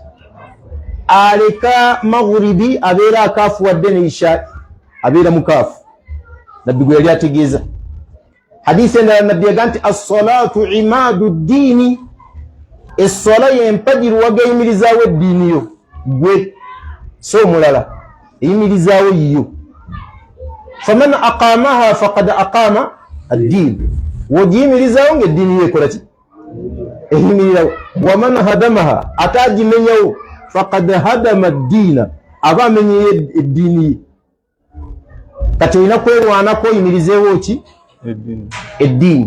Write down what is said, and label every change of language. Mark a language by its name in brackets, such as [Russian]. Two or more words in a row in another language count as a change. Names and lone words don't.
[Ganda] Aleka maghribi abeera akaafuwadde, ne isha abeera mukaafu. Nabbi gwe yali ategeeza. Hadithi endala nabbi yagamba nti [Arabic] الصلاة عماد الدين, [Ganda] essola y'empagi wagayimirizaawo eddiini yo, gwe so omulala eyimirizaawo yiyo. [Arabic] فمن أقامها فقد أقام الدين, [Ganda] wogiyimirizaawo ng'eddiini yo ekola ki? Eyimirirawo. [Arabic] ومن هدمها, [Ganda] ataagimenyawo [Arabic] فقد هدم الدين, [Ganda] aba amenyeyo eddiini ye. Kati olina kwerwanako oyimirizeewo ki? Eddiini.